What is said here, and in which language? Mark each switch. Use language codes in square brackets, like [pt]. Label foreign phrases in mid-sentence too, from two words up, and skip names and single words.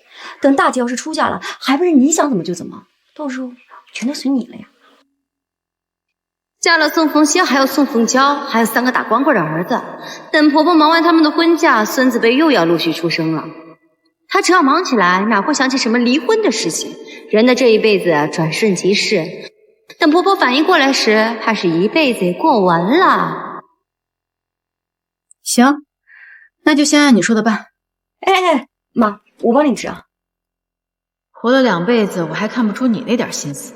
[zh] 等大姐要是出嫁了，還不是你想怎麼就怎麼，到時候全都隨你了呀。嫁了宋鳳仙，還有宋鳳嬌，還有3個打光棍的兒子。等婆婆忙完他們的婚嫁，孫子輩又要陸續出生了。她只要忙起來，哪會想起什麼離婚的事情？人的這一輩子轉瞬即逝，等婆婆反應過來時，怕是一輩子也過完了。行，那就先按你說的辦。媽，我幫你治啊。活了2輩子，我還看不出你那點心思。